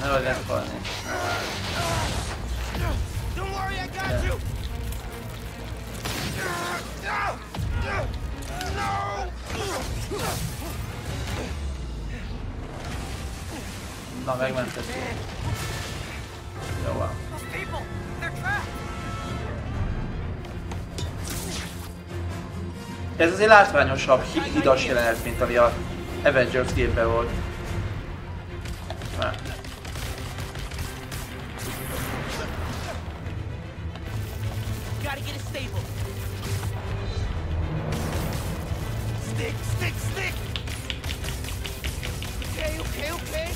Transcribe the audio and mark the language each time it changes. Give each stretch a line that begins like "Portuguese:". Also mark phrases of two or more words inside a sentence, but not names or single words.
English: No, that's funny. Don't worry, I got you!
Hungarian: Na, megmentettük. Jó van. Ez azért látványosabb, hidas jelenet, mint ami a Avengers game-ben volt.
English: Gotta get it stable. Stick! Okay.